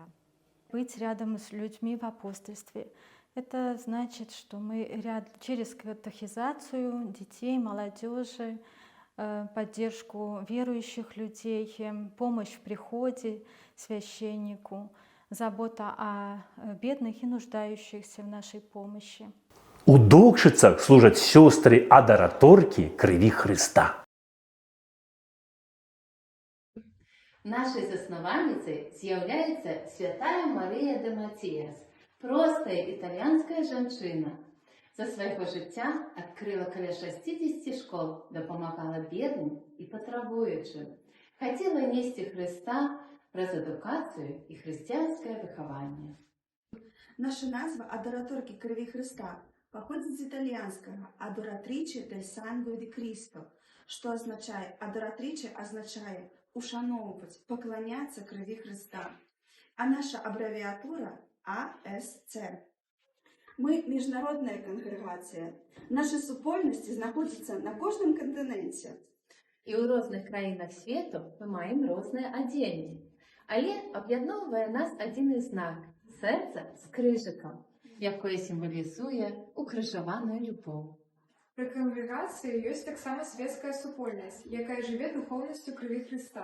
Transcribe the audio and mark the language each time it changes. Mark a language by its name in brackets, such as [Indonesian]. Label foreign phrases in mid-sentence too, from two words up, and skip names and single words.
[Russian] Быть рядом с людьми в апостольстве — это значит, что мы через катехизацию детей, молодежи, поддержку верующих людей, помощь в приходе священнику, забота о бедных и нуждающихся в нашей помощи. У Докшицах служат сестры-адораторки крови Христа. [Belarusian] Нашай заснавальніцай з'яўляецца святая Марыя де Матіяс, простая італьянская жанчына. За свайго жыцця адкрыла каля 60 школ, дапамагала бедным і патрабуючым. Хацела несці Хрыста праз адукацыю і хрысціянскае выхаванне. [Russian] Наша назва «Адораторки крови Христа» походит из итальянского [Italian] «Adoratrice del sangue di Cristo», [Russian] что означает «Adoratrice» означает ушановывать, поклоняться крови Христа. А наша аббревиатура АСЦ. Мы международная конгрегация. [Belarusian] Наши супольности знаходятся на кожным континенте. І ў розных краінах свету мы маем розныя адзенні. Але аб'ядноўвае нас адзіны знак – сэрца з крыжыкам, якое сімвалізуе укрыжаваную любоў. Пры кангрэгацыі ёсць таксама свецкая супольнасць, якая жыве духоўнасцю крыві Хрыста.